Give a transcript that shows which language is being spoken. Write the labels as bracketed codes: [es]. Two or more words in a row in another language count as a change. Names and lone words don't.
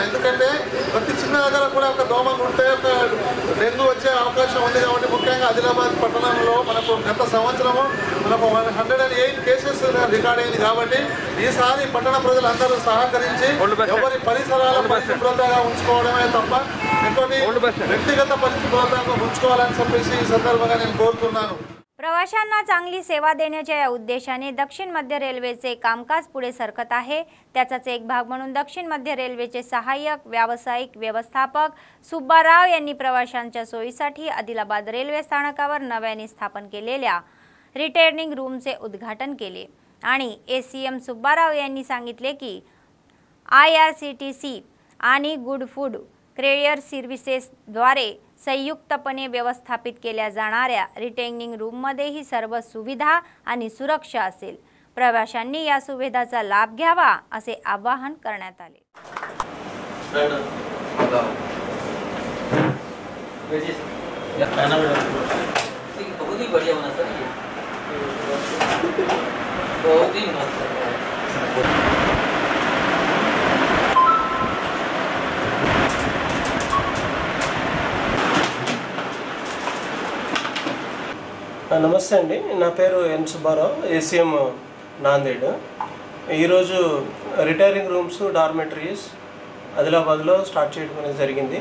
[te] ఎందుకంటే ప్రతి చిన్న దగ్గర కూడా ఒక దోమలు ఉంటే ఒక డెంగ్యూ వచ్చే అవకాశం ఉంది కాబట్టి ముఖ్యంగా ఆదిలాబాద్ పట్టణంలో మనకు గత సంవత్సరము మనకు 108 కేసెస్ రికార్డ్ అయింది కాబట్టి ఈసారి పట్టణ ప్రజలందరూ సహకరించి ఎవరి పరిసరాల పరిశుభ్రతగా ఉంచుకోవడమే తప్ప ఇంకోటి వ్యక్తిగత పరిశుభ్రతగా ఉంచుకోవాలని చెప్పేసి ఈ సందర్భంగా నేను కోరుతున్నాను। [mr] प्रवाशांना चांगली सेवा देण्याच्या या उद्देशाने दक्षिण मध्य रेल्वेचे कामकाज पुढे सरकत आहे। त्याचाच एक भाग म्हणून दक्षिण मध्य रेल्वेचे सहाय्यक व्यावसायिक व्यवस्थापक सुब्बाराव यांनी प्रवाशांच्या सोयीसाठी आदिलाबाद रेल्वे स्थानकावर नव्याने स्थापन केलेल्या रिटर्निंग रूमचे उद्घाटन केले आणि ACM सुब्बाराव यांनी सांगितले की IRCTC आणि गुड फूड करियर सर्व्हिसेस द्वारे संयुक्तपणे व्यवस्थापित केल्या जाणाऱ्या रिटेनिंग रूममध्येही सर्व सुविधा आणि सुरक्षा असेल। प्रवाशांनी या सुविधाचा लाभ घ्यावा असे आवाहन करण्यात आले। [hi] बहुत ही बढ़िया बना सर, ये बहुत ही मस्त है। [te] నమస్తే అండి, నా పేరు ఎన్ సుబ్బారావు, ఏసీఎం నాందేడ్। ఈరోజు [en] retiring rooms dormitories [te] ఆదిలాబాద్లో స్టార్ట్ చేయడం అనేది జరిగింది।